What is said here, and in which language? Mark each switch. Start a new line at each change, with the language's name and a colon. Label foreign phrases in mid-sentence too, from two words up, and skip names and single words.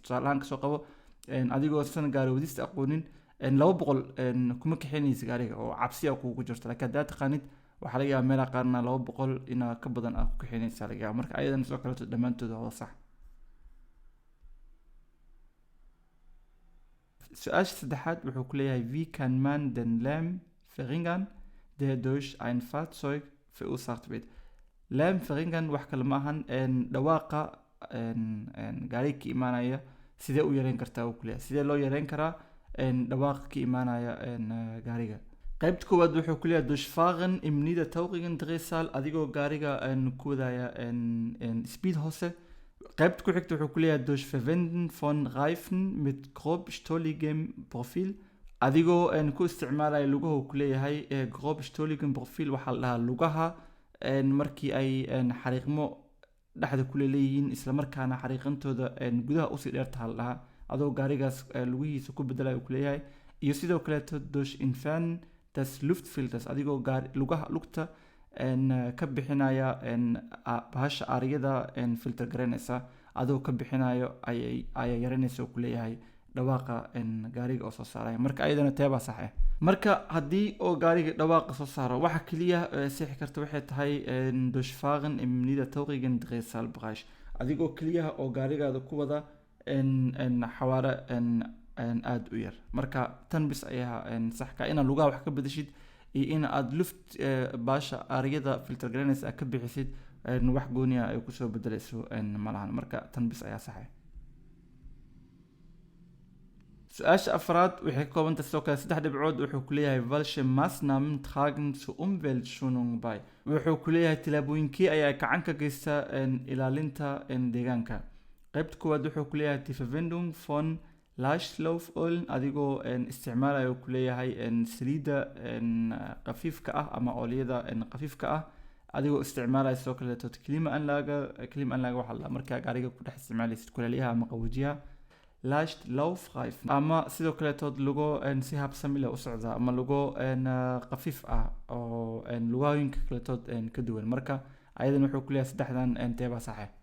Somali: tusaale ahaan kasoo qabo adigoo san gaari wadista aqoonin 200 kuma kaxeynaysa gaariga oo cabsi kugu jirta, laakiin haddaad taqaanid waxaa laga yaabaa meelaha qaarna 200 inaa ka badan aad ku kaxeynaysa laga yaabaa, marka ayadan sidoo kaleetood dhammaantood waa sax. su-aasha saddexaad wuxuu ku leeyahay
German: wie kann man den Lärm verringern der durch ein Fahrzeug verursacht wird. Lärm verringern
Somali: wax kale ma ahan dhawaaqa gaariga ka imaanaya sidee u yareyn kartaa uu ku leeyahay, sidee loo yareyn karaa dhawaaqa ka imaanaya gaariga. qaybta koowaad wuxuu ku leeyahay
German: durch fahren im niedertaurigen Drehzahl
Somali: adigoo gaariga ku wadaya speed hoose. qaybta ku xigta wuxuu ku leeyahay
German: durch Verwenden von Reifen mit grob stolligem Profil
Somali: adigoo ku isticmaalaya lugaha ku leeyahay
German: grob stolligem Profil
Somali: waxaa la dhahaa lugaha markii ay xariiqmo dhexda ku leeyihiin isla markaana xariiqantooda gudaha usii dheertaha la dhahaa adoo gaarigaas lugihiisa ku bedelayo ku leeyahay. iyo sidoo kaleeto
German: durch Entfernen des Luftfilters
Somali: adigoo lugaha lugta ka bixinaya bahasha aariyada filter garanaysa adoo ka bixinayo ay yaranaysa ku leeyahay dhawaaqa gaariga oo soo saaraya, marka ayadana teebaa sax ah. marka haddii oo gaariga dhawaaqa soo saaro waxa kaliya sixi karta waxay tahay
German: durch fahren im niedertaurigen Drehzahlbereich
Somali: adigoo kaliya oo gaarigaada ku wada xawaare aad u yar, marka tan bis ayaa sax ka inaad lugaha wax ka bedeshid iyo in aad luft baasha aariyada filter garanaysa aad ka bixisid wax gooniya ay kusoo bedelayso malahan, marka tan bis ayaa sax ah. su-aasha afraad waxay ka kooban tahay sidoo kale 3 dhibcood wuxuu ku leeyahay
German: welche Maßnahmen tragen zur Umweltschonung bei
Somali: wuxuu ku leeyahay tilaabooyinkii ayaa gacan ka geysta ilaalinta deegaanka. qaybta koowaad wuxuu ku leeyahay
German: die Verwendung von Leichtlauföl
Somali: adigoo isticmaalayo ku leeyahay saliida qafiifka ah ama ooliyada qafiifka ah adigoo isticmaalaya sidoo kaleeto klimaanlaaga waxaa la markaa gaariga ku dhex isticmaalaysid kuleelyaha ama qaboojiyaha. Leichtlaufreifen ama sidoo kaleeto lugo si habsami leh u socda ama lugo qafiif ah oo lugooyinka kaleetood ka duwan, marka ayadan wuxuu ku leeyahay saddexdan teebaa sax ah.